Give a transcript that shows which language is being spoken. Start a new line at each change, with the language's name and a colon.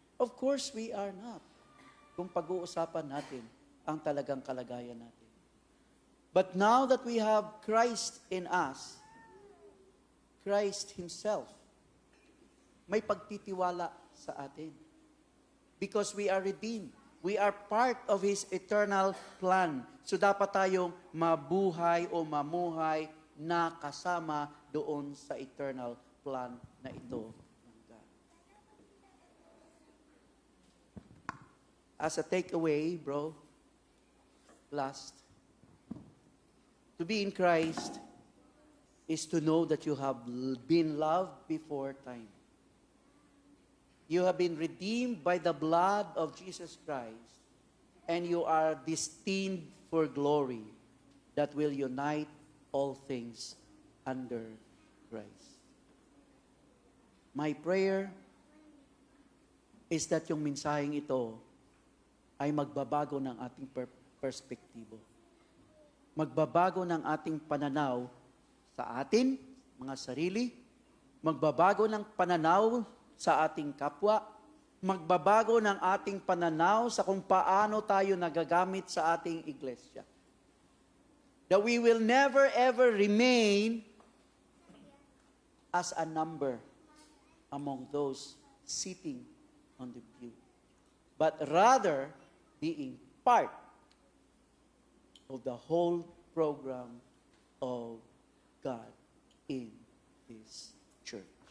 English: Of course, we are not.
Filipino: Kung pag-uusapan natin ang talagang kalagayan natin.
English: But now that we have Christ in us, Christ Himself,
Filipino: may pagtitiwala sa atin.
English: Because we are redeemed. We are part of His eternal plan.
Filipino: So dapat tayong mabuhay o mamuhay na kasama doon sa eternal plan na ito ng God.
English: As a takeaway, bro, last, to be in Christ is to know that you have been loved before time. You have been redeemed by the blood of Jesus Christ, and you are destined for glory that will unite all things under Christ. My prayer is that
Filipino: yung mensaheng ito ay magbabago ng ating perspektibo. Magbabago ng ating pananaw sa atin, mga sarili, magbabago ng pananaw sa ating kapwa, magbabago ng ating pananaw sa kung paano tayo nagagamit sa ating iglesia.
English: That we will never ever remain as a number among those sitting on the pew, but rather being part of the whole program of God in His church.